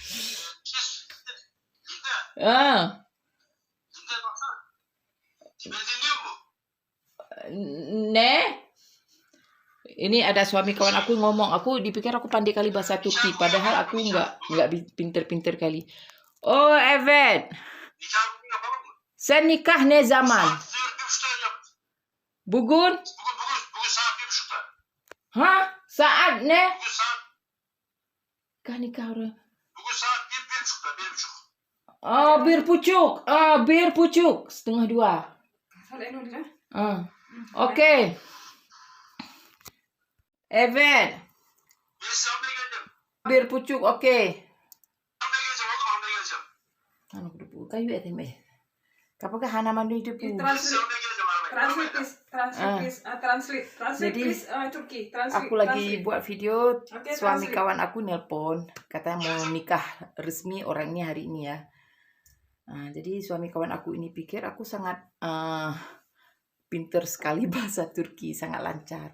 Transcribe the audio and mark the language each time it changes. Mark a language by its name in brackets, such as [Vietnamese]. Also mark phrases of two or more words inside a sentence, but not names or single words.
[Indonesian] Ini ada suami kawan aku ngomong, aku dipikir aku pandai kali bahasa Turki, padahal aku nggak pinter-pinter kali. [Turkish] Oh evet, sen nikah ne zaman? Bugün? Bugün saat 1.30'da. Saat ne? [Indonesian] Nikah orang. [Turkish] Bugün saat 1.30'da, 1.30. 1.30. 1.30, 1:30. Oke. Evet. Ben size almaya geldim. 1.30, oke. Almaya geleceğim, oldu mu? Almaya geleceğim. Kayu etem kapag hanaman do itu Ben size almaya geleceğim arabayı. [Indonesian] Jadi aku lagi buat video, suami kawan aku nelpon, katanya mau nikah resmi orangnya hari ini ya. Jadi suami kawan aku ini pikir aku sangat pinter sekali bahasa Turki, sangat lancar.